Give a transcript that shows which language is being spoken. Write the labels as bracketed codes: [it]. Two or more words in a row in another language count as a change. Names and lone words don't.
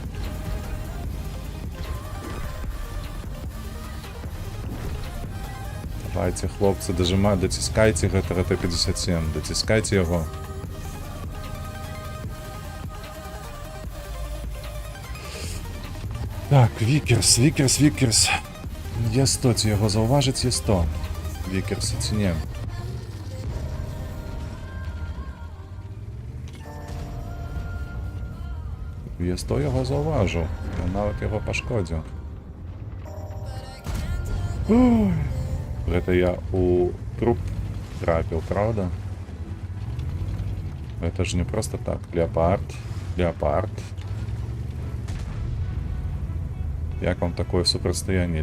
[be] Давайте, хлопцы, даціскайце гэтага Т-57, даціскайце яго. Так, Вікерс. Є100, ці яго заўважыць, Є100. Вікерс, ці не? Є100 яго заўважыў. Я нават яго пашкодзіў. Гэта я у труп трапіў, правда? Гэта ж не просто так. Леопард. Як вам такое супрацьстаянне?